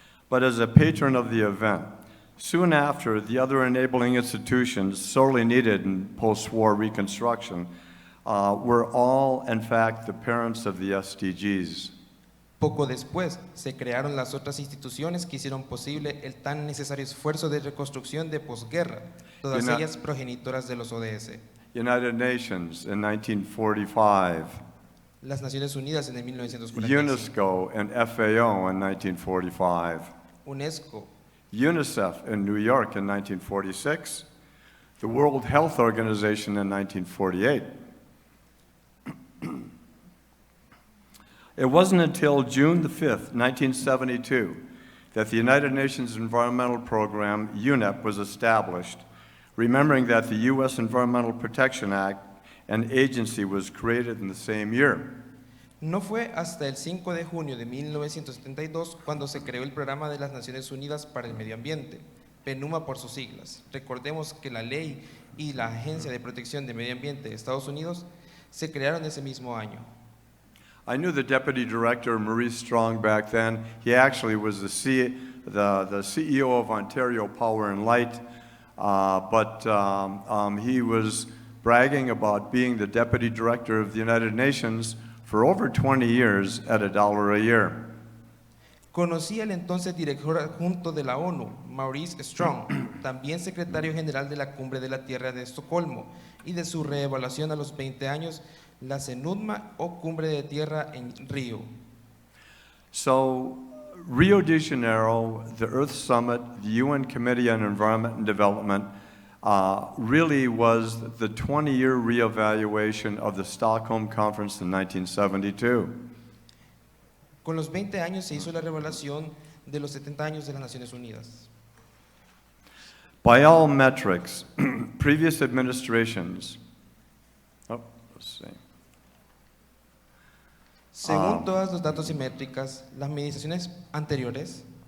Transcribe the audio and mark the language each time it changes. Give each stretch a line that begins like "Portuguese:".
English: But as a patron of the event, soon after, the other enabling institutions sorely needed in post-war reconstruction were all, in fact, the parents of the SDGs.
Spanish: Poco después, se crearon las otras instituciones que hicieron posible el tan necesario esfuerzo de reconstrucción de posguerra, todas ellas progenitoras de los ODS.
English: United Nations in 1945.
Spanish: Las Naciones Unidas en el 1945.
English: UNESCO and FAO in 1945.
Spanish: UNESCO.
English: UNICEF in New York in 1946. The World Health Organization in 1948. It wasn't until June the 5th, 1972, that the United Nations Environmental Program, UNEP, was established, remembering that the U.S. Environmental Protection Act, an agency, was created in the same year.
Spanish: No fue hasta el 5 de junio de 1972 cuando se creó el Programa de las Naciones Unidas para el Medio Ambiente, PNUMA por sus siglas. Recordemos que la ley y la Agencia de Protección de Medio Ambiente de Estados Unidos se crearon ese mismo año.
English: I knew the deputy director, Maurice Strong, back then. He actually was the CEO of Ontario Power and Light, but he was bragging about being the deputy director of the United Nations for over 20 years at $1 a year.
Spanish: Conocí al entonces director adjunto de la ONU, Maurice Strong, también secretario general de la Cumbre de la Tierra de Estocolmo, y de su reevaluación a los 20 años, la CENUDMA o Cumbre de Tierra en Río.
English: So, Rio de Janeiro, the Earth Summit, the UN Committee on Environment and Development, really was the 20-year reevaluation of the Stockholm Conference in 1972.
Spanish: Con los 20 años se hizo la reevaluación de los 70 años de las Naciones Unidas.
English: By all metrics, previous administrations,
Spanish: Según todos los datos y métricas, las administraciones anteriores